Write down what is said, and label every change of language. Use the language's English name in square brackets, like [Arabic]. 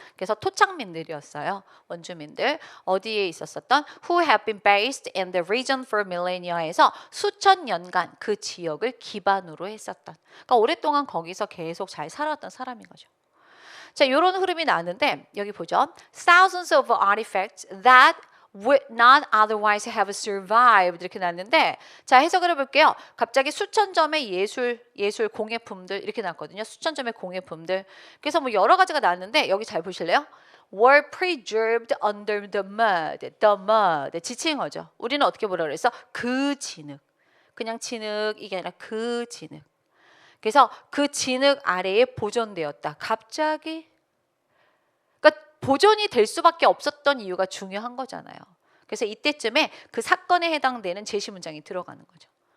[Korean] 그래서 토착민들이었어요. 원주민들 어디에 있었었던 [English] who have been based in the region for millennia [Korean] 에서 수천 년간 그 지역을 기반으로 했었던 그러니까 오랫동안 거기서 계속 잘 살았던 사람인 거죠. 자, 이런 흐름이 나는데 여기 보죠. [English] Thousands of artifacts that would not otherwise have survived [Korean] 이렇게 났는데 자 해석을 해볼게요. 갑자기 수천 점의 예술 공예품들 이렇게 났거든요. 수천 점의 공예품들. 그래서 뭐 여러 가지가 나왔는데 여기 잘 보실래요? [English] were preserved under the mud. [Korean] 지칭 거죠. 우리는 어떻게 보라 그랬어? 그 진흙. 그냥 진흙 이게 아니라 그 진흙. 그래서 그 진흙 아래에 보존되었다. 갑자기 보존이 될 수밖에 없었던 이유가 중요한 거잖아요. 그래서 이때쯤에 그 사건에 해당되는 제시 문장이 들어가는 거죠.